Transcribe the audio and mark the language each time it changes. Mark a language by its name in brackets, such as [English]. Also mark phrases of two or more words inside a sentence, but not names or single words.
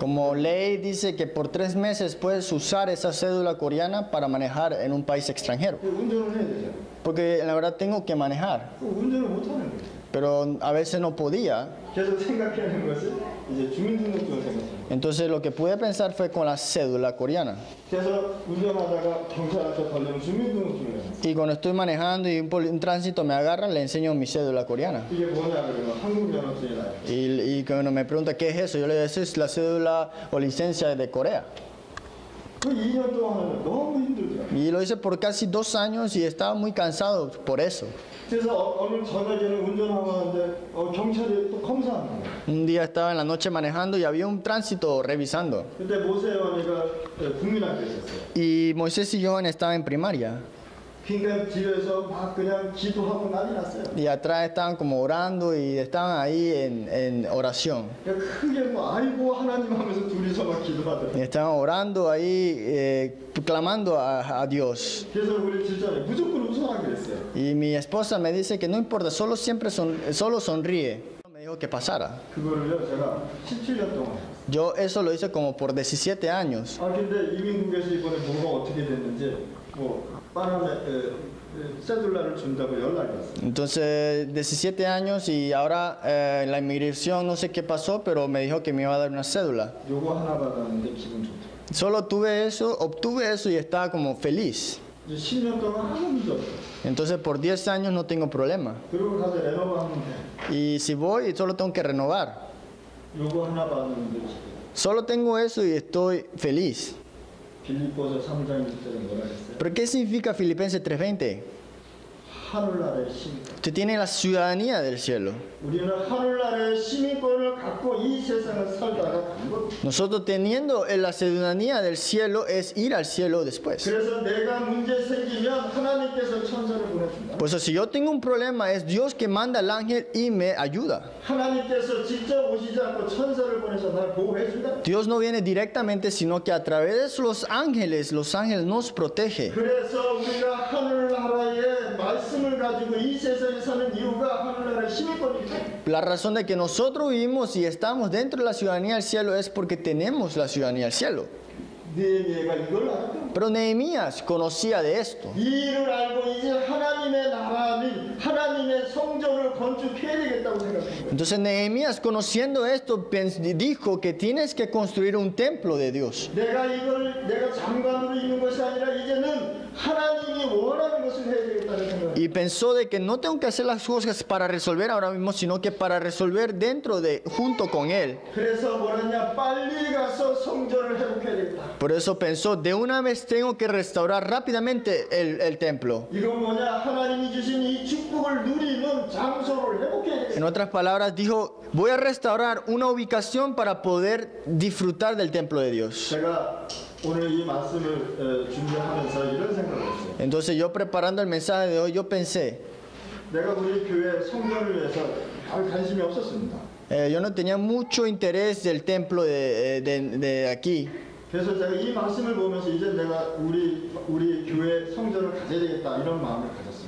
[Spanish] Como ley dice que por 3 meses puedes usar esa cédula coreana para manejar en un país extranjero. [Korean] 운전을 해야 되잖아요. [Spanish] Porque la verdad tengo que manejar, [Korean] 운전을 못 하는 거예요. [Spanish] pero a veces no podía. [Korean] 계속 생각하는 것이 이제 주민등록증을 생각해요. [Spanish] Entonces lo que pude pensar fue con la cédula coreana. [Korean] 그래서 운전하다가 경찰한테 걸리면 주민등록증을 내요. [Spanish] Y cuando estoy manejando y un tránsito me agarra, le enseño mi cédula coreana. [Korean] 이게 뭐냐 그러면 한국 면허증이 나요. [Spanish] Y cuando me pregunta qué es eso, yo le digo, esa es la cédula o licencia de Corea. [Korean] 그 2년 동안은 너무 힘들더라고요. [Spanish] Y lo hice por casi 2 años y estaba muy cansado por eso. [Korean] 그래서 어느 저녁에는 운전하고 하는데 경찰이 또 검사하는 거예요. [Spanish] Un día estaba en la noche manejando y había un tránsito revisando. [Korean] 그때 모세와 내가 국민학교에 있었어요. [Spanish] Y Moisés y Johan estaban en primaria. [Korean] 그러니까 집에서 막 그냥 기도하고 난리 났어요. [Spanish] Y atrás estaban como orando y estaban ahí en oración. [Korean] 크게 뭐 아이고 하나님 하면서 둘이서 막 기도하더라고요. [Spanish] Y estaban orando ahí, clamando a Dios. [Korean] 그래서 우리 집사람이 무조건 웃어라 그랬어요. [Spanish] Y mi esposa me dice que no importa, solo sonríe. Me dijo que pasara. [Korean] 그거를요 제가 17년 동안 했어요. [Spanish] Yo eso lo hice como por 17 años. [Korean] 근데 이민국에서 이번에 뭐가 어떻게 됐는지 뭐 빠람에 세둘라를 준다고 연락이 왔어요. [Spanish] Entonces, 17 años y ahora la inmigración no sé qué pasó, pero me dijo que me iba a dar una cédula. [Korean] 요거 하나 받았는데 기분 좋더라고요. [Spanish] Solo obtuve eso y estaba como feliz. [Korean] 이제 10년 동안 아무 문제 없어요. [Spanish] Entonces, por 10 años no tengo problema. [Korean] 그리고 가서 레노버하면 돼. [Spanish] Y si voy, solo tengo que renovar. [Korean] 요거 하나 받았는데 기분. [Spanish] Solo tengo eso y estoy feliz. [Korean] 빌립보서 3장 1절에 뭐라 했어요? [Spanish] ¿Pero qué significa Filipenses 3:20? [Korean] 하늘나라의 시민. [Spanish] Usted tiene la ciudadanía del cielo. [Korean] 우리는 하늘나라의 시민권을 갖고 이 세상을 살다가 간 겁니다. [Spanish] Nosotros teniendo la ciudadanía del cielo es ir al cielo después. [Korean] 그래서 내가 문제 생기면 하나님께서 천사를 보내준다. [Spanish] Por eso si yo tengo un problema es Dios que manda al ángel y me ayuda. [Korean] 하나님께서 직접 오시지 않고 천사를 보내서 날 보호해 준다. [Spanish] Dios no viene directamente, sino que a través de los ángeles nos protege. [Korean] 그래서 우리가 하늘나라의 말씀을 가지고 이 세상에 사는 이유가 하늘나라의 시민권이기 때문에. [Spanish] La razón de que nosotros vivimos y estamos dentro de la ciudadanía del cielo es porque tenemos la ciudadanía del cielo. [Korean] 느헤미야가 이걸 알았다. [Spanish] Pero Nehemías conocía de esto. [Korean] 이 일을 알고 이제 하나님의 나라는 하나님의 성전을 건축해야 되겠다고 생각합니다. [Spanish] Entonces Nehemías, conociendo esto, dijo que tienes que construir un templo de Dios. [Korean] 내가 장관으로 있는 것이 아니라 이제는 하나님이 원하는 것을 해야 되겠다는 생각. [Spanish] Y pensó de que no tengo que hacer las cosas para resolver ahora mismo, sino que para resolver junto con él. [Korean] 그래서 뭐랬냐? 빨리 가서 성전을 회복해야 되겠다. [Spanish] Por eso pensó, de una vez tengo que restaurar rápidamente el templo. [Korean] 이건 뭐냐? 하나님이 주신 이 축복을 누리는 장소를 회복해야 되겠다. [Spanish] En otras palabras, dijo, voy a restaurar una ubicación para poder disfrutar del templo de Dios. [Korean] 제가 오늘 이 말씀을 준비하면서 이런 생각을 했어요. [Spanish] Entonces yo preparando el mensaje de hoy, yo pensé, [Korean] 내가 우리 교회 성전을 위해서 별 관심이 없었습니다. [Spanish] yo no tenía mucho interés del templo de aquí. [Korean] 그래서 제가 이 말씀을 보면서 이제 내가 우리 교회 성전을 가져야 되겠다 이런 마음을 가졌습니다.